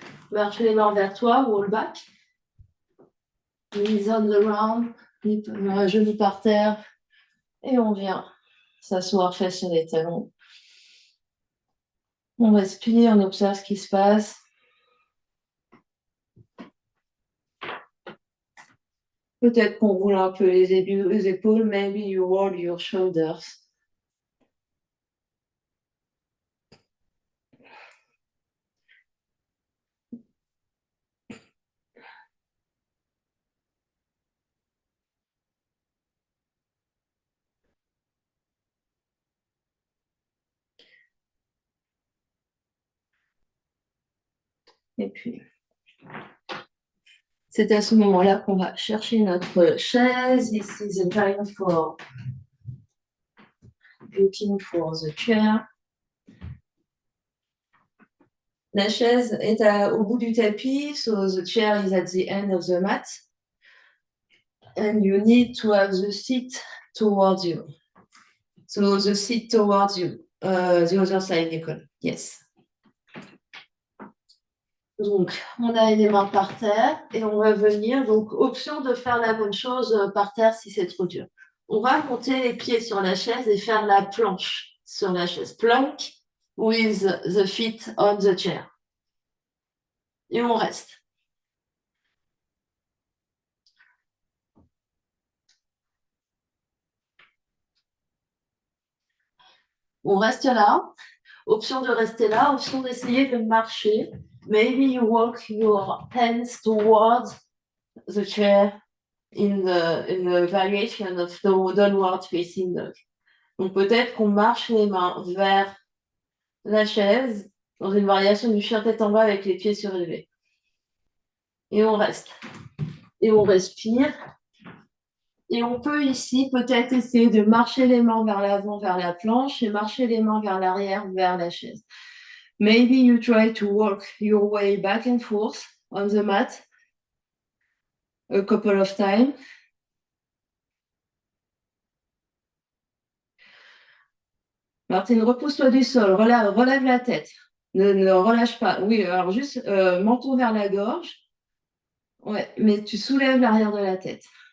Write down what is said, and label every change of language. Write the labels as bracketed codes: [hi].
[fr] Marche les mains vers toi, [en] roll back. Knees on the ground, [fr] genoux par terre. Et on vient s'asseoir face sur les talons. On respire, on observe ce qui se passe. Peut-être qu'on roule un peu les épaules. [en] Maybe you roll your shoulders. [fr] Et puis, c'est à ce moment-là qu'on va chercher notre chaise. [en] This is a time for looking for the chair. [fr] La chaise est au bout du tapis, [en] so the chair is at the end of the mat. And you need to have the seat towards you. So the seat towards you. The other side, Nicole. Yes. [fr] Donc, on a les mains par terre et on va venir. Donc, option de faire la même chose par terre si c'est trop dur. On va monter les pieds sur la chaise et faire la planche sur la chaise. [en] Plank with the feet on the chair. [fr] Et on reste. On reste là. Option de rester là. Option d'essayer de marcher. [en] Maybe you walk your hands towards the chair in the variation of the downward facing dog. [fr] Donc peut-être qu'on marche les mains vers la chaise dans une variation du chien tête en bas avec les pieds surélevés. Et on reste. Et on respire. Et on peut ici peut-être essayer de marcher les mains vers l'avant, vers la planche et marcher les mains vers l'arrière, vers la chaise. [en] Maybe you try to walk your way back and forth on the mat a couple of times. [fr] Martine, repousse-toi du sol, relève la tête. Ne relâche pas. Oui, alors juste menton vers la gorge. Ouais, mais tu soulèves l'arrière de la tête.